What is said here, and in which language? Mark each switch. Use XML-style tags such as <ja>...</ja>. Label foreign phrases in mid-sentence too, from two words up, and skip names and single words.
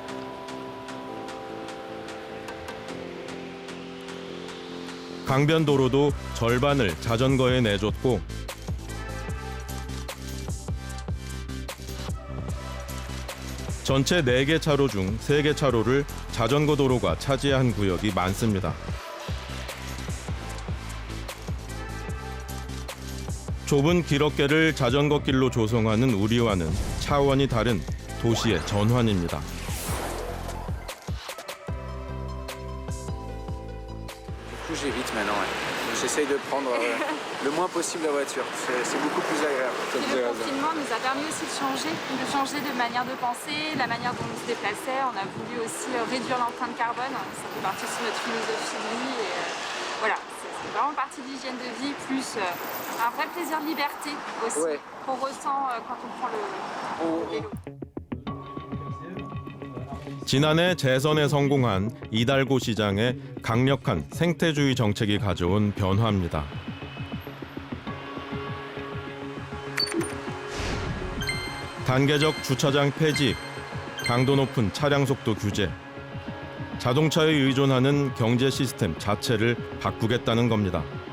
<ko>강변도로도 절반을 자전거에 내줬고 전체 4개 차로 중 3개 차로를 자전거 도로가 차지한 구역이 많습니다. 좁은 길어깨를 자전거 길로 조성하는 우리와는 차원이 다른 도시의 전환입니다.</ko> <fr>J'évite maintenant. J'essaye de prendre le moins possible la voiture. C'est beaucoup plus agréable. Et le confinement nous a permis aussi de changer de manière de penser, la manière dont on se déplaçait. On a voulu aussi réduire l'empreinte carbone. Ça fait partie aussi de notre philosophie de vie. Et voilà, c'est vraiment partie de l'hygiène de vie, plus un vrai plaisir de liberté aussi qu'on ressent quand on prend le vélo.</fr> <ko>지난해 재선에 성공한 이달고 시장의 강력한 생태주의 정책이 가져온 변화입니다. 단계적 주차장 폐지, 강도 높은 차량 속도 규제, 자동차에 의존하는 경제 시스템 자체를 바꾸겠다는 겁니다.</ko>